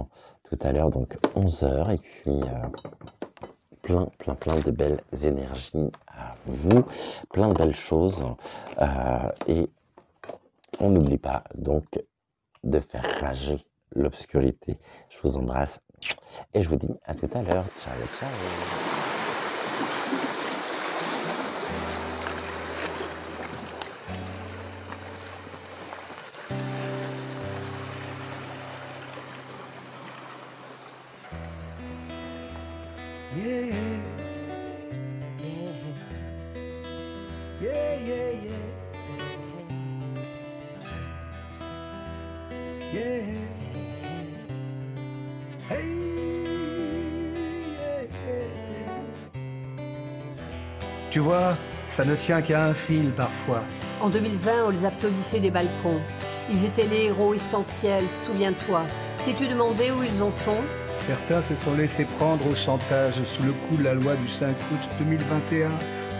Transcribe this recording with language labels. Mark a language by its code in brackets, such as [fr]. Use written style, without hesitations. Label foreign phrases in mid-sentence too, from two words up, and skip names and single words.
[fr] Tout à l'heure, donc 11h, et puis plein de belles énergies à vous, plein de belles choses, et on n'oublie pas donc de faire rager l'obscurité. Je vous embrasse et je vous dis à tout à l'heure. [it] Ciao, ciao. [en] Yeah, yeah, yeah, yeah, yeah. Hey, yeah, yeah. [fr] Tu vois, ça ne tient qu'à un fil parfois. En 2020, on les applaudissait des balcons. Ils étaient les héros essentiels, souviens-toi. Si tu demandais où ils en sont, certains se sont laissés prendre au chantage sous le coup de la loi du 5 août 2021.